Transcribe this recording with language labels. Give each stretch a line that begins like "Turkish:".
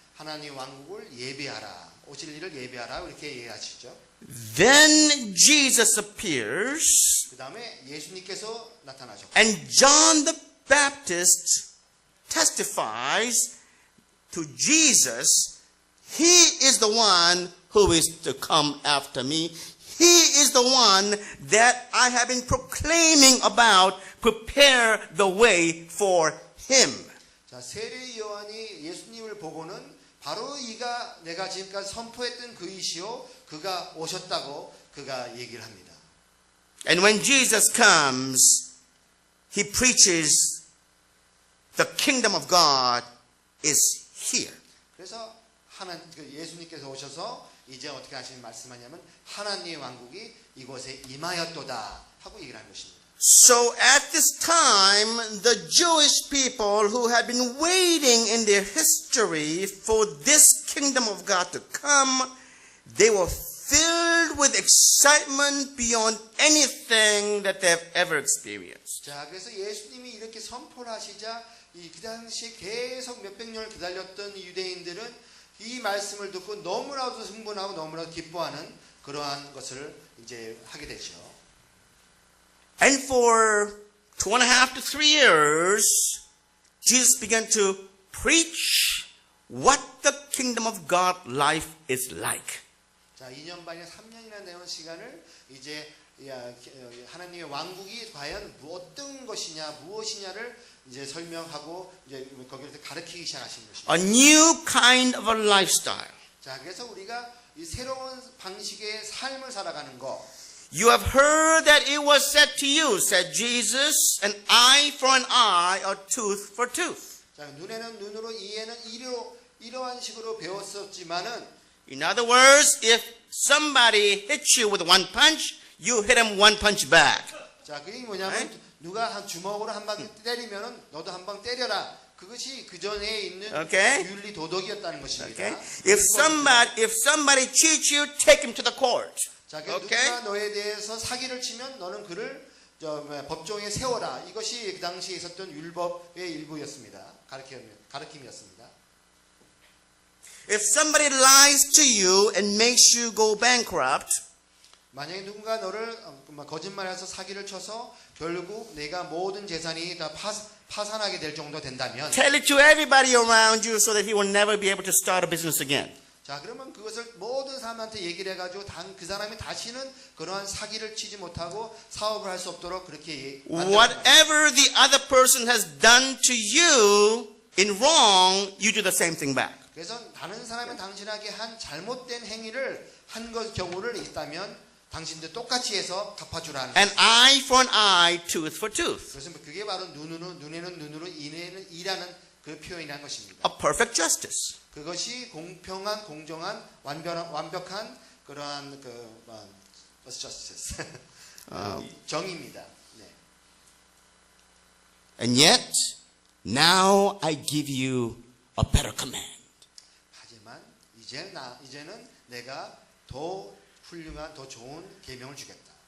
Korean: 하나님 왕국을 예배하라, 오실 일을 예배하라 이렇게 얘기하시죠.
English: Then Jesus appears,
Korean: 그 다음에 예수님께서 나타나셨고,
English: and John the Baptist testifies to Jesus He is the one who is to come after me. He is the one that I have been proclaiming about. Prepare the way for him.
Korean: 자, 세례 요한이 예수님을 보고는 바로 이가 내가 지금까지 선포했던 그이시요 그가 오셨다고 그가 얘기를 합니다.
English: And when Jesus comes, he preaches the kingdom of God is here.
Korean: 그래서 예수님께서 오셔서 이제 어떻게 하시는 말씀하냐면 하나님의 왕국이 이곳에 임하였도다 하고 얘기를 하는 것입니다.
English: So at this time, the Jewish people who had been waiting in their history for this kingdom of God to come, they were filled with excitement beyond anything that they've ever experienced.
Korean: 자, 그래서 예수님이 이렇게 선포를 하시자 그 당시에 계속 몇백 년을 기다렸던 유대인들은 이 말씀을 듣고 너무나도 흥분하고 너무나도 기뻐하는 그러한 것을 이제 하게 되죠.
English: And for 2.5 to 3 years, Jesus began to preach what the kingdom of God life is like.
Korean: 자, 2년 반이나 3년이나 되는 시간을 이제 하나님의 왕국이 과연 어떤 것이냐, 무엇이냐를 이제 설명하고 이제 거기서 가르치기 시작하신 것입니다.
English: A new kind of a lifestyle.
Korean: 자, 그래서 우리가 이 새로운 방식의 삶을 살아가는 거.
English: You have heard that it was said to you, said Jesus, an eye for an eye, a tooth for tooth.
Korean: 자, 눈에는 눈으로, 이에는 이로 이러한 식으로 배웠었지만은,
English: In other words, if somebody hits you with one punch, you hit him one punch back.
Korean: 자, 그게 뭐냐면 누가 한 주먹으로 한 방 때리면은 너도 한 방 때려라. 그것이 그 전에 있는
English: Okay.
Korean: 윤리 도덕이었다는 것입니다.
English: Okay? If somebody cheats you, take him to the court.
Korean: 자, 그래서
English: Okay?
Korean: 누가 너에 대해서 사기를 치면 너는 그를 법정에 세워라. 이것이 그 당시에 있었던 율법의 일부였습니다. 가르침이었습니다.
English: If somebody lies to you and makes you go bankrupt,
Korean: 만약에 누군가 너를 거짓말해서 사기를 쳐서 결국 내가 모든 재산이 다 파산하게 될 정도 된다면,
English: tell it to everybody around you so that he will never be able to start a business again.
Korean: 자, 그러면 그것을 모든 사람한테 얘기를 해가지고 그 사람이 다시는 그러한 사기를 치지 못하고 사업을 할 수 없도록 그렇게
English: Whatever the other person has done to you in wrong, you do the same thing back.
Korean: 그래서 다른 사람이 당신에게 한 잘못된 행위를 한 것 경우를 있다면 당신도 똑같이 해서 갚아주라는
English: An eye for an eye, tooth for tooth.
Korean: 그래서 그게 바로 눈에는 눈으로 이에는 이라는 그 표현이라는 것입니다.
English: A perfect justice.
Korean: 그것이 공평한, 공정한, 완벽한 그러한 justice 정의입니다. 네.
English: And yet, now I give you a better command.
Korean: 하지만 이제는 내가 더 훌륭한, 더 좋은 계명을 주겠다.